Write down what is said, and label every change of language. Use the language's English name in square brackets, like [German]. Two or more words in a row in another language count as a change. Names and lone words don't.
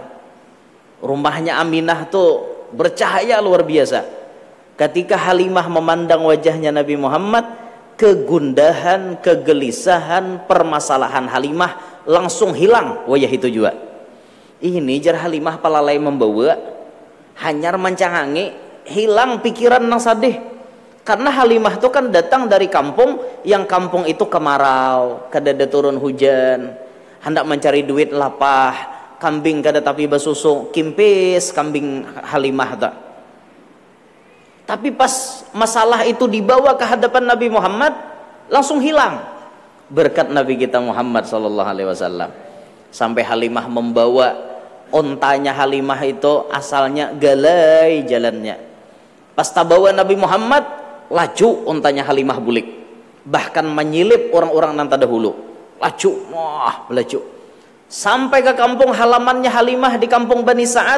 [Indonesian] Rumahnya Aminah tuh bercahaya luar biasa. Ketika Halimah memandang wajahnya Nabi Muhammad, kegundahan, kegelisahan, permasalahan Halimah langsung hilang wajah itu juga. [Banjar] Ini jar Halimah palalai membawa hanyar mancangangi, hilang pikiran nang sadih. [Indonesian] Karena Halimah itu kan datang dari kampung yang kampung itu kemarau, [Banjar] kada ada turun hujan, hendak mencari duit lapah, kambing kada tapi basusu, kimpis kambing Halimah tak. [Indonesian] Tapi pas masalah itu dibawa ke hadapan Nabi Muhammad, langsung hilang berkat Nabi kita Muhammad [Arabic] sallallahu alaihi wasallam. [Indonesian] Sampai Halimah membawa ontanya Halimah itu asalnya galai jalannya. [Banjar] Pas tabawa Nabi Muhammad laju untanya Halimah bulik, [Indonesian] bahkan menyilip orang-orang [Banjar] nan terdahulu, laju, wah melaju sampai ke kampung halamannya Halimah di kampung Bani Sa'ad.